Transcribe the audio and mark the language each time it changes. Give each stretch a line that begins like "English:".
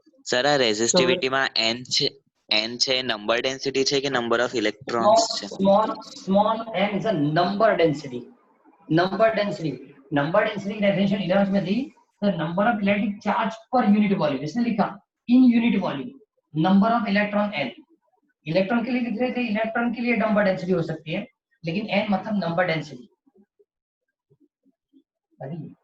Gujarati: Sir આ રેઝિસ્ટિવિટીમાં n છે number density છે કે નંબર ઓફ ઇલેક્ટ્રોન્સ છે?
English: small n is a number density.
Hindi: Number density की डेफिनेशन 11th में थी,
English: the number of electric charge per unit volume,
Hindi: इसने लिखा
English: in unit volume, number of electron
Hindi: n, electron के लिए लिख रहे थे, इलेक्ट्रॉन के लिए नंबर डेंसिटी हो सकती है, लेकिन n मतलब नंबर डेंसिटी।